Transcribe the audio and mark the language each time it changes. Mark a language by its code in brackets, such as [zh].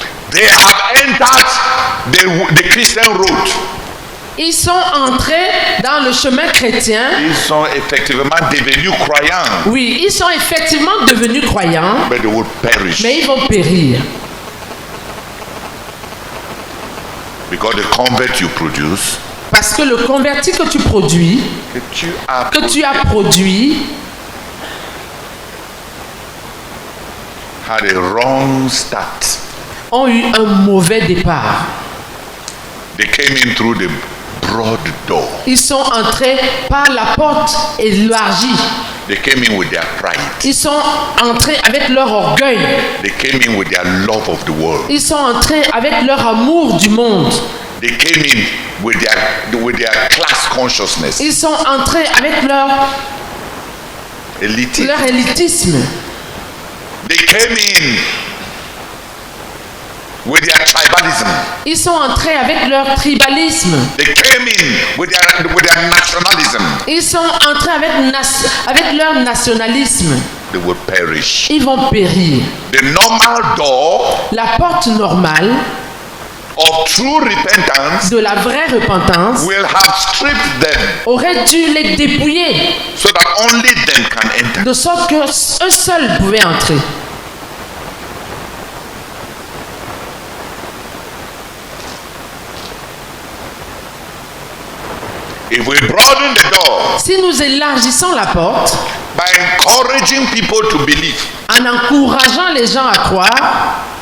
[en] They have entered the Christian road. [fr] Ils sont entrés dans le chemin chrétien. Ils sont effectivement devenus croyants. Oui, ils sont effectivement devenus croyants. [en] But they will perish. [fr] Mais ils vont périr. [en] Because the convert you produce, [fr] Parce que le converti que tu produis, que tu as produit, [en] had a wrong start. [fr] ont eu un mauvais départ. [en] They came in through the broad door. [fr] Ils sont entrés par la porte élargie. [en] They came in with their pride. [fr] Ils sont entrés avec leur orgueil. [en] They came in with their love of the world. [fr] Ils sont entrés avec leur amour du monde. [en] They came in with their class consciousness. [fr] Ils sont entrés avec leur élitisme. [en] They came in with their tribalism. [fr] Ils sont entrés avec leur tribalisme. [en] They came in with their nationalism. [fr] Ils sont entrés avec leur nationalisme. [en] They will perish. [fr] Ils vont périr. [en] The normal door [fr] La porte normale [en] of true repentance [fr] de la vraie repentance [en] will have stripped them [fr] aurait dû les dépouiller [en] so that only them can enter. [fr] de sorte que eux seuls pouvaient entrer. [en] If we broaden the door [fr] Si nous élargissons la porte [en] by encouraging people to believe, [fr] en encourageant les gens à croire,